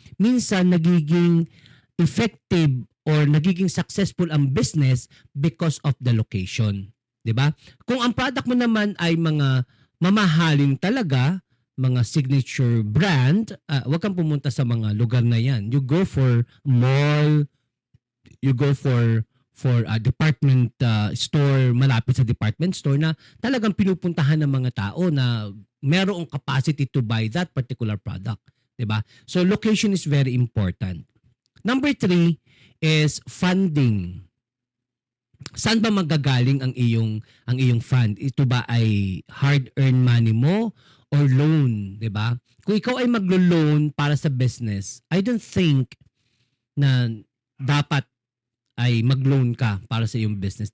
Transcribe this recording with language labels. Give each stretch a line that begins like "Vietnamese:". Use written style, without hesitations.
Filipino: Minsan nagiging
English: effective or
Filipino: nagiging
English: successful
Filipino: ang
English: business because of the location.
Filipino: 'Di ba? Kung ang product mo naman ay mga mamahalin talaga, mga signature brand, wag kang pumunta sa mga lugar na 'yan.
English: You go for mall, you go for a department store,
Filipino: malapit sa department store na talagang pinupuntahan ng mga tao na merong
English: capacity to buy that particular product,
Filipino: 'di ba?
English: So location is very important. Number 3 is funding.
Filipino: Saan ba magagaling ang iyong fund? Ito ba ay hard-earned money mo or loan, 'di ba? Kung ikaw ay maglo-loan para sa business,
English: I don't think
Filipino: na dapat ay mag-loan ka para sa iyong business.